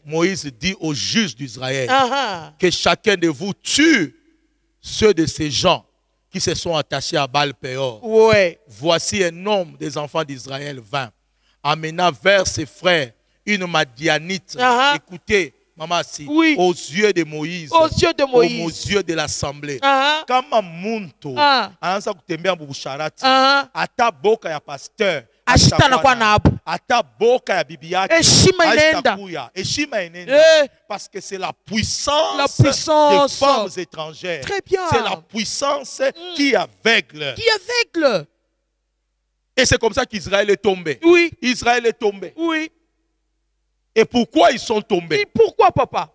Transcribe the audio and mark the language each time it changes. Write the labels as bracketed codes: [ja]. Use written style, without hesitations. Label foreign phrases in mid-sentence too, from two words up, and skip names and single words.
[fr] Moïse dit aux juges d'Israël que chacun de vous tue ceux de ces gens qui se sont attachés à Baal-Péor. Voici un homme des enfants d'Israël vint, amena vers ses frères une Madianite. Écoutez, maman, aux yeux de Moïse, aux yeux de l'assemblée. [sw] Kama muntu anaanza kutembea mbusharati ata boka ya pasteur ata boka ya bibi yake heshima inaenda [fr] parce que c'est la puissance des femmes étrangères. C'est la puissance qui aveugle. Et c'est comme ça qu'Israël est tombé. Oui. Israël est tombé. Oui. Et pourquoi ils sont tombés? Et pourquoi, papa?